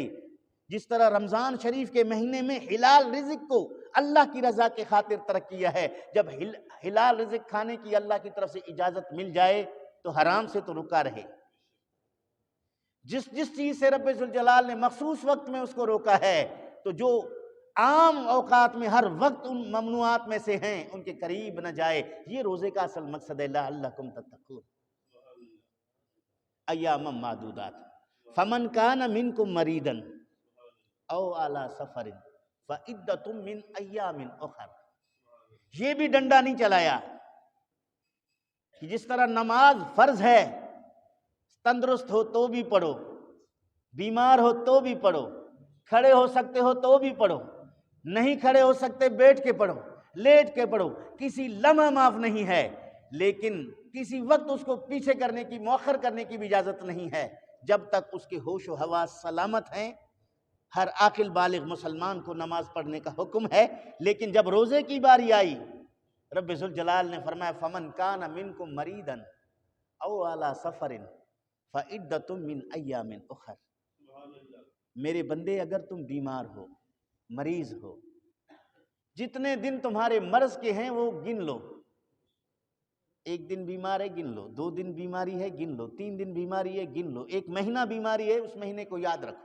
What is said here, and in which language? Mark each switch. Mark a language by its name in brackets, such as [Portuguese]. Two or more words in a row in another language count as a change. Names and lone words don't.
[Urdu] جس طرح رمضان شریف کے مہینے میں حلال رزق کو اللہ کی رضا کے خاطر ترک کیا ہے، جب حلال رزق کھانے کی اللہ کی طرف سے اجازت مل جائے تو حرام سے تو رکا رہے۔ جس چیز سے رب ذوالجلال نے مخصوص وقت میں اس کو روکا ہے، تو جو عام اوقات میں ہر وقت ان ممنوعات میں سے ہیں ان کے قریب نہ جائے۔ یہ روزے کا اصل مقصد ہے، [Arabic] لعلکم تتقون۔ ایام معدودات، فمن کان منکم مریضا او علی سفر فعدۃ من ایام اخر۔ [Urdu] یہ بھی ڈنڈا نہیں چلایا کہ جس طرح نماز فرض ہے، تندرست ہو تو بھی پڑھو، بیمار ہو تو بھی پڑھو، کھڑے ہو سکتے ہو تو بھی پڑھو، نہیں کھڑے ہو سکتے بیٹھ کے پڑھو، لیٹ کے پڑھو، کسی لمحہ معاف نہیں ہے، لیکن کسی وقت اس کو پیچھے کرنے کی، مؤخر کرنے کی بھی اجازت نہیں ہے جب تک اس کے ہوش و حواس سلامت ہیں۔ ہر عاقل بالغ مسلمان کو نماز پڑھنے کا حکم ہے، لیکن جب روزے کی باری آئی رب ذوالجلال نے فرمایا [Arabic] فمن کان منکم مریضا او علی سفر فعدۃ من ایام اخر۔ [Urdu] میرے بندے، اگر تم بیمار ہو، مریض ہو، جتنے دن تمہارے مرض کے ہیں وہ گن لو۔ ایک دن بیمار ہے گن لو، 2 دن بیماری ہے گن لو، 3 دن بیماری ہے گن لو، 1 مہینہ بیماری ہے اس مہینے کو یاد رکھو۔